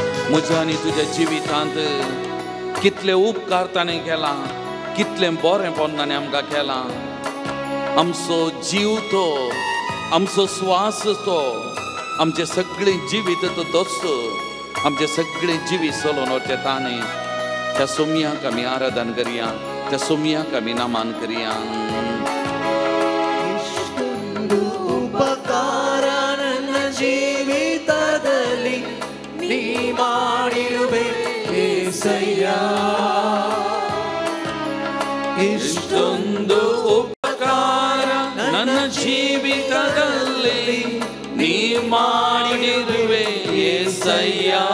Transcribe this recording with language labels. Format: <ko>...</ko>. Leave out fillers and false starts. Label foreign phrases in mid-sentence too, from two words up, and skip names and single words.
<kok>म्हज्या आनी तुज्या जिवितांत कितले उपकार ताणें केला, कितलें बरेंपण ताणें आमकां केलां. आमचो जीव तो, आमचो स्वास तो, आमचें सगळें जिवीत तो तोच, आमचें सगळें जिवीत चलोवन व्हरचें ताणें. त्या सोमयाक आमी आराधन करया, त्या सोमयाक आमी नमन करया.</kok> <kn>ಉಪಕಾರ ನನ್ನ ಜೀವಿತದಲ್ಲಿ ನೀ ಮಾಡಿರುವೆ యేసయ్య. ಇಷ್ಟೊಂದು ಉಪಕಾರ ನನ್ನ ಜೀವಿತದಲ್ಲಿ ನೀ ಮಾಡಿರುವೆ యేసయ్య.</kn>